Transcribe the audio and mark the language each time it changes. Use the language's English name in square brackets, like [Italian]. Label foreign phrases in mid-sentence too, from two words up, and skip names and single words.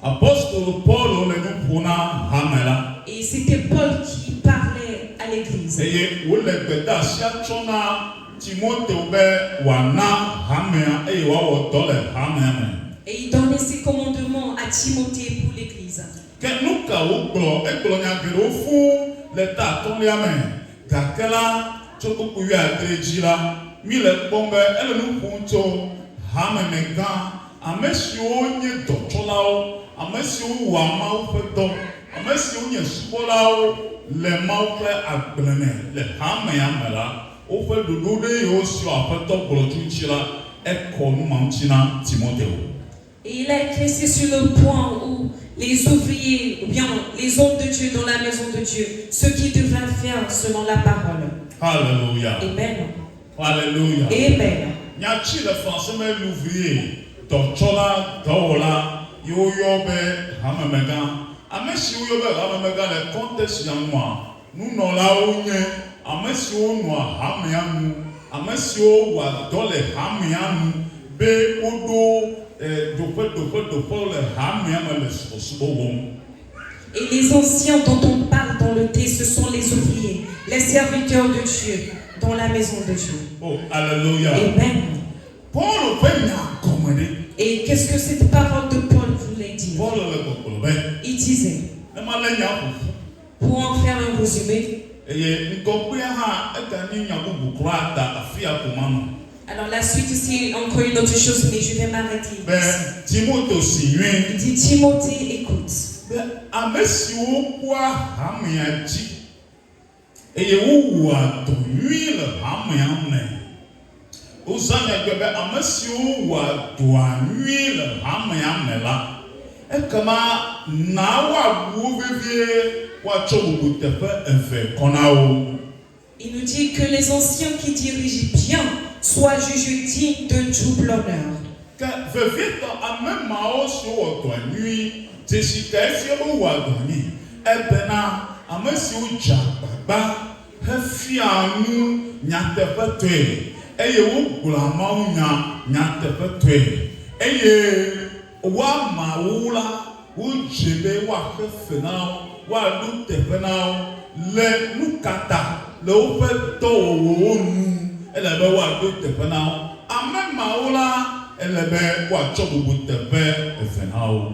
[French] Et c'était Paul qui parlait à l'église. Et il donnait ses commandements à Timothée pour l'église. [Ewe] Amesiwo nye dɔtsɔlawo, amesiwo wɔ amawo ƒe dɔ, amesiwo nye subɔlawo le mawo ƒe agble me le hamea me la, woƒe ɖoɖo ɖe yiwo sɔ aƒetɔ gblɔdzi ŋuti la, ekɔ numaŋuti na Timothée. [French] Et il a écrit sur le point où les ouvriers, ou bien les hommes de Dieu dans la maison de Dieu, ce qu'ils devraient faire selon la parole. Alléluia. Amen. Alléluia. Amen. [Ewe] Nyatsi le [French] français mais l'ouvrier. [Ewe] Dɔtsɔla dɔwɔla yiwo yɔ be hamemegã, ame siwo yɔ be hamemegã le kɔntɛsi ya nua, nunɔlawo nye ame siwo nɔa hamea nu, ame siwo wɔa dɔ le hamea nu be woɖo doƒe le hamea me le subɔsubɔ wɔm. [French] Et les anciens dont on parle dans le texte, ce sont les ouvriers, les serviteurs de Dieu dans la maison de Dieu. Oh, alléluia. Amen. Paul veut nya commandé. Et qu'est-ce que cette parole de Paul voulait dire? Il disait, pour en faire un résumé, alors la suite c'est encore une autre chose, mais je vais m'arrêter. Il dit, Timothée, écoute. [Ewe] Osanya gbebe amesiwo wa doanui le hamea me la ekema na wabuwo vevie watsɔ bubu teƒe eve kɔnawo. [French] Il nous dit que les anciens qui dirigent bien soient jugés dignes de double honneur. [Ewe] Que vevietɔ ame mawo siwo wɔ dɔa nyui dzesi ka efia be wɔ dɔa nyui ebena ame siwo dze agbagba hefia nu nyateƒe tɔe. Eye wo gblɔ amawo nyateƒe tɔe eye woamawo la wodze be woaxe fe na wo woaɖo teƒe na wo le nukata le woƒe dɔwɔwɔwo nu ele be woaɖo teƒe na wo ame mawo la ele be woatsɔ bubu teƒe eve na wo.